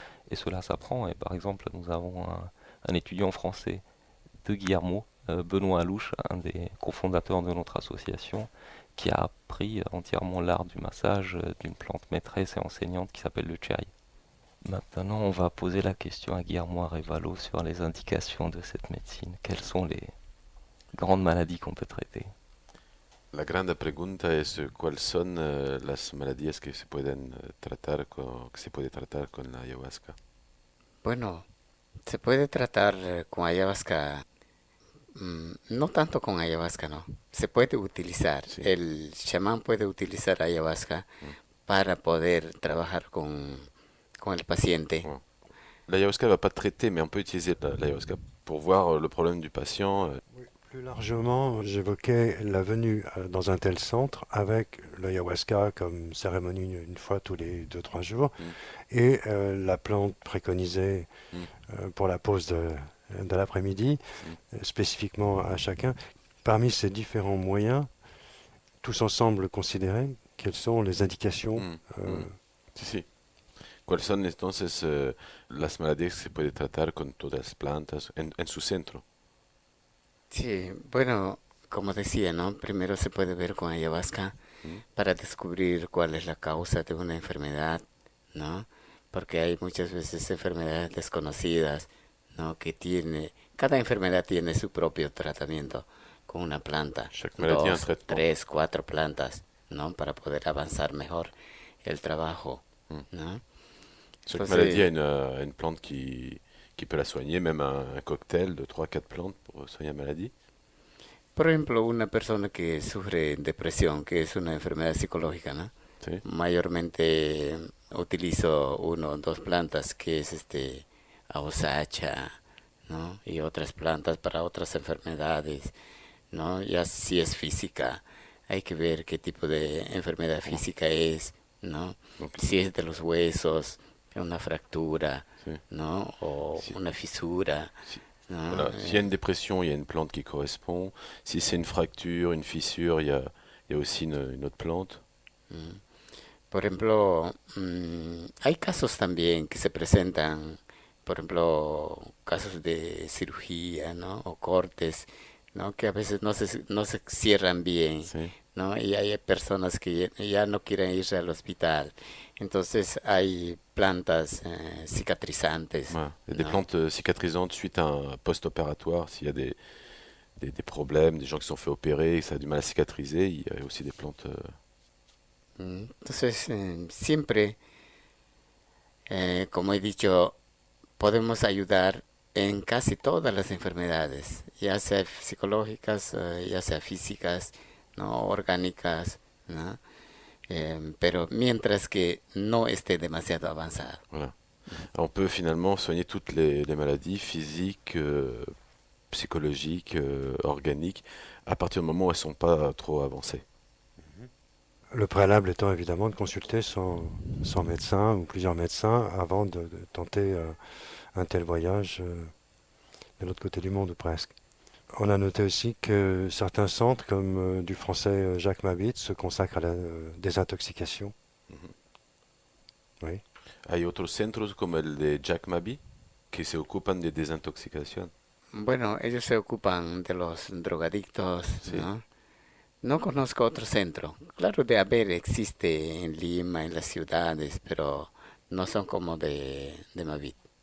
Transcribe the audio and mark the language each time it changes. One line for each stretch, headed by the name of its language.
French: Et cela s'apprend, et par exemple nous avons un étudiant français de Guillermo, Benoît Alouche, un des cofondateurs de notre association, qui a appris entièrement l'art du massage d'une plante maîtresse et enseignante qui s'appelle le chai. Maintenant on va poser la question à Guillermo Arevalo sur les indications de cette médecine. Quelles sont les grandes maladies qu'on peut traiter?
Spanish: La grande pregunta es cuáles son las maladías que se pueden tratar con la ayahuasca. Bueno, se puede tratar con ayahuasca, no tanto con ayahuasca, no. Se puede utilizar, Sí. el chamán puede utilizar ayahuasca para poder trabajar con el paciente.
French: Ouais. L'ayahuasca ne va pas traiter, mais on peut utiliser l'ayahuasca pour voir le problème du patient. Oui, plus largement, j'évoquais la venue dans un tel centre avec l'ayahuasca comme cérémonie une fois tous les 2-3 jours et la plante préconisée pour la pause de l'après-midi, spécifiquement à chacun. Parmi ces différents moyens, tous ensemble considérés, quelles sont les indications
Spanish: Sí, sí. ¿Cuáles son entonces las maladías que se puede tratar con todas las plantas en su centro? Sí, bueno, como decía, ¿no? Primero se puede ver con ayahuasca para descubrir cuál es la causa de una enfermedad, ¿no? Porque hay muchas veces enfermedades desconocidas, ¿no? Cada enfermedad tiene su propio tratamiento con una planta,
French: Chaque maladie a un
Spanish: 2,
French: traitement.
Spanish: 3, 4 plantas, ¿no? Para poder avanzar mejor el trabajo, Mm. ¿no?
French: Chaque
Spanish: Entonces,
French: maladie a une plante qui peut la soigner, même un cocktail de 3-4 plantes pour soigner la maladie.
Spanish: por ejemplo, una persona que sufre depresión, que es una enfermedad psicológica, ¿no? Sí. Mayormente utilizo uno o dos plantas, que es ausacha, ¿no? Y otras plantas para otras enfermedades, ¿no? Ya si es física, hay que ver qué tipo de enfermedad física es, ¿no?
French: Donc,
Spanish: Si es de los huesos, una fractura, sí. ¿no? O Si- una fisura, si- ¿no?
French: Voilà. S'il y a une dépression, il y a une plante qui correspond. Si c'est une fracture, une fissure, il y a aussi une autre plante. Mm.
Spanish: Por ejemplo, hay casos también que se presentan, por ejemplo, casos de cirugía, ¿no? O cortes, ¿no? Que a veces no se cierran bien, Sí. ¿no? Y hay personas que ya no quieren irse al hospital. Entonces hay plantas cicatrizantes,
French: Voilà. Il y a des
Spanish: ¿no?
French: plantes cicatrisantes suite à un post-opératoire. S'il y a des problèmes, des gens qui se sont fait opérer et que ça a du mal à cicatriser, il y a aussi des plantes.
Spanish: Entonces, siempre, como he dicho, podemos ayudar en casi todas las enfermedades, ya sea psicológicas, ya sea físicas, no orgánicas, ¿no? Pero mientras que no esté demasiado avanzado.
French: Voilà. On peut finalement soigner toutes les maladies physiques, psychologiques, organiques, à partir du moment où elles ne sont pas trop avancées. Le préalable étant évidemment de consulter son médecin ou plusieurs médecins avant de tenter un tel voyage de l'autre côté du monde ou presque. On a noté aussi que certains centres, comme du français Jacques Mabit, se consacrent à la désintoxication. Oui.
Spanish: Hay otros centros como el de Jack Mabi que se ocupan de desintoxicación. Bueno, ellos se ocupan de los drogadictos, Sí. ¿no? No conozco otro centro. Claro, de haber existe en Lima, en las ciudades, pero no son como de Mavit.